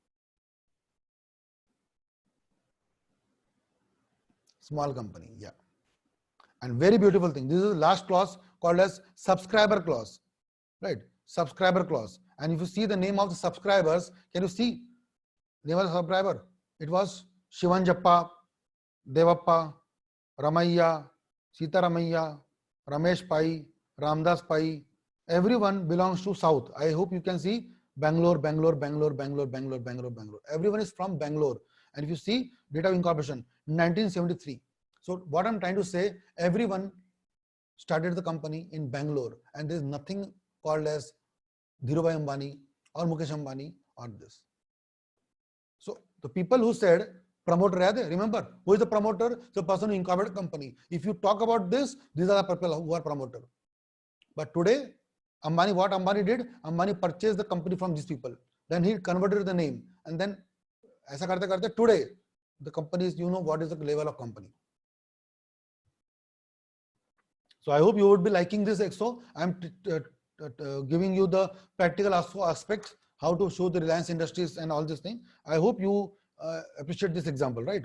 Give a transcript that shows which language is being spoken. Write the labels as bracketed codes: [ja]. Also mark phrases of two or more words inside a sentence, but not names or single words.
[en] Small company, yeah. And very beautiful thing. This is the last clause called as subscriber clause, right? Subscriber clause. And if you see the name of the subscribers, can you see name of the subscriber? It was Shivanjappa, Devappa, Ramayya, Sita Ramayya, Ramesh Pai, Ramdas Pai. Everyone belongs to South. I hope you can see Bangalore. Everyone is from Bangalore. And if you see date of incorporation, 1973. So what I'm trying to say, everyone started the company in Bangalore, and there is nothing called as Dhirubhai Ambani or Mukesh Ambani or this. So the people who said promoter, remember who is the promoter? The person who incorporated company. If you talk about this, these are the people who are promoter. But today, Ambani, what Ambani did? Ambani purchased the company from these people. Then he converted the name, and then [hi] ऐसा करते करते [en] today the company is, you know what is the level of company. So I hope you would be liking this exo. I'm giving you the practical aspects, how to show the Reliance Industries and all this thing. I hope you appreciate this example, right?